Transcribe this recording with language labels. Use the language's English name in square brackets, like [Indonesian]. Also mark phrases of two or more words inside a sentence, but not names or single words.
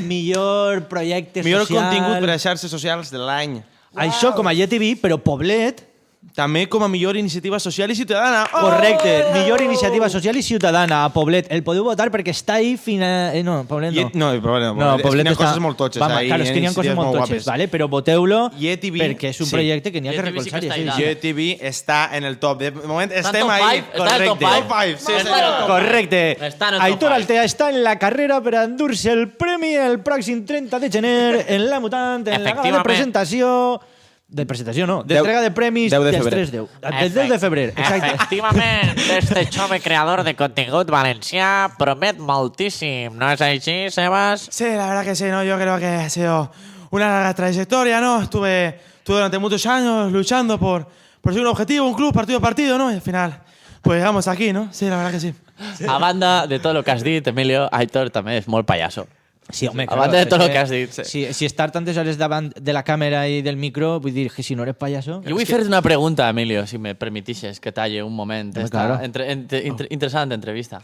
[Catalan] millor projecte Millor social. contingut per a xarxes socials de l'any. Això com a GTV, però Poblet, També com a millor iniciativa social i ciutadana. correcte, millor iniciativa social i ciutadana a Poblet. El podeu votar perquè està ahí fins a... no, Poblet no. No, Poblet no. No, és que Poblet n'hi ha està... coses molt totxes. [Spanish] Vamos, ahí, claro, [Catalan] és que n'hi ha coses iniciatives molt guapes. totxes, ¿vale? Però voteu-lo YTV, perquè és un sí. projecte que n'hi ha que YTV sí que recolzar. està i allà. així. YTV està en el top. De moment Està en estem top ahí. five, està en top correcte. five. [English] Top five, [Catalan] sí, Està en senyor. el [English] top five. [Catalan] Correcte. Està en el top Aitor five. Altea està en la carrera per endur-se el premi el pròxim 30 de gener en la Mutant, en la gala de Efectivament. presentació... De presentació, no. D'entrega de premis 10 de dels febrer. 3-10. Del 10 de febrer, exacte. Efectivament, este jove creador de contingut valencià promet moltíssim, no és així, Sebas? [Spanish] Sí, la verdad que sí, ¿no? Yo creo que ha sido una larga trayectoria, ¿no? Estuve durante muchos años luchando por seguir un objetivo, un club, partido a partido, ¿no? Y al final, pues llegamos aquí, ¿no? Sí, la verdad que sí. [Catalan] A banda de tot el que has dit, Emilio, Aitor també és molt pallasso. Sí, home, A banda de tot el que has dit. Si estar tantes hores davant de la càmera i del micro, vull dir que si no eres pallasso... Jo vull fer-te una pregunta, Emilio, si me permitixes que talle un moment Home, esta claro. interessant entrevista.